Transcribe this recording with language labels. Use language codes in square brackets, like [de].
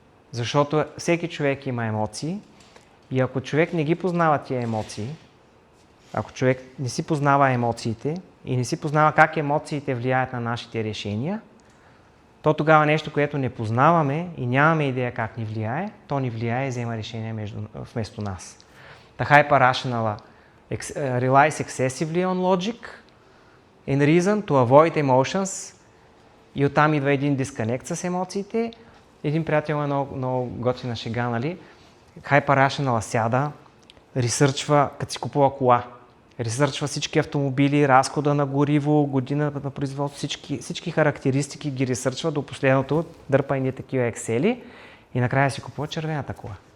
[bg] Защото всеки човек има емоции и ако човек не ги познава тия емоции, ако човек не си познава емоциите и не си познава как емоциите влияят на нашите решения, то тогава нещо, което не познаваме и нямаме идея как ни влияе, то ни влияе и взема решение вместо нас. [en] The hyper-rational relies excessively on logic and reason to avoid emotions [bg] и оттам идва един дисконект с емоциите. Един приятел е много готина шега, нали? Hyper-rational сяда, ресърчва, като си купува кола, ресърчва всички автомобили, разхода на гориво, година на производство, всички характеристики ги ресърчва до последното, дърпа и такива ексели и накрая си купува червената кола.